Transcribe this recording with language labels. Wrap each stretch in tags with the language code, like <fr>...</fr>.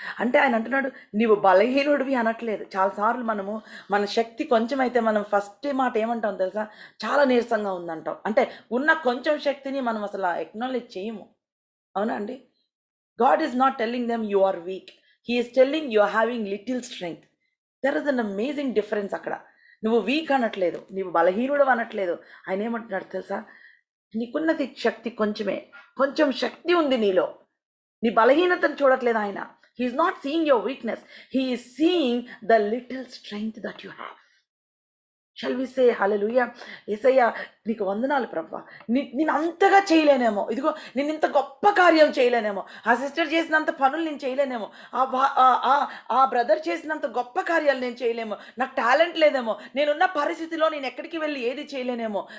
<te>అంటే ఆయన అంటున్నాడు, నీవు బలహీనుడివి అనట్లేదు. చాలాసార్లు మన శక్తి కొంచెం అయితే మనం ఫస్ట్ మాట ఏమంటాం తెలుసా? చాలా నీరసంగా ఉందంటాం. అంటే ఉన్న కొంచెం శక్తిని మనం అసలు ఎక్నాలెడ్జ్ చేయము. అవునా అండి?</te> <en>God is not telling them you are weak. He is telling you are having little strength. There is an amazing difference అక్కడ.</en> <te>నువ్వు వీక్ అనట్లేదు, నీవు బలహీనుడు అనట్లేదు. ఆయన ఏమంటున్నాడు తెలుసా? నీకున్నది శక్తి కొంచెం శక్తి ఉంది నీలో. నీ బలహీనతను చూడట్లేదు ఆయన.</te> <en>He is not seeing your weakness. He is seeing the little strength that you have. Shall we say hallelujah?</en> <te>యేసయ్యా నీకు వందనాలు ప్రభువా. నేను అంతగా చేయలేనేమో, ఇదిగో నేను ఇంత గొప్ప కార్యం చేయలేనేమో, ఆ సిస్టర్ చేసినంత పనులు నేను చేయలేనేమో, ఆ బ్రదర్ చేసినంత గొప్ప కార్యాలు నేను చేయలేమో, నాకు టాలెంట్ లేదేమో, నేనున్న పరిస్థితిలో నేను ఎక్కడికి వెళ్ళి ఏది చేయలేనేమో.</te>